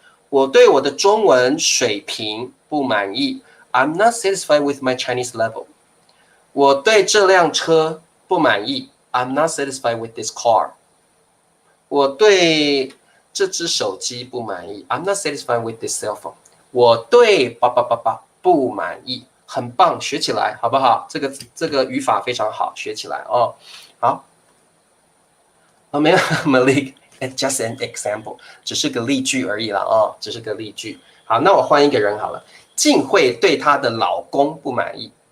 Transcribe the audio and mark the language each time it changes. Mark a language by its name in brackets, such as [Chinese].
[Chinese] 我对我的中文水平不满意。 [English] I'm not satisfied with my Chinese level。 [Chinese] 我对这辆车不满意。 [English] I'm not satisfied with this car。 [Chinese] 我对这只手机不满意。 [English] I'm not satisfied with this cell phone。 [Chinese] 我对不满意，很棒，学起来好不好？这个语法非常好，学起来哦。好，没有 Malik， [English] just an example， [Chinese] 只是个例句而已啦哦，只是个例句。好，那我换一个人好了。静慧对她的老公不满意。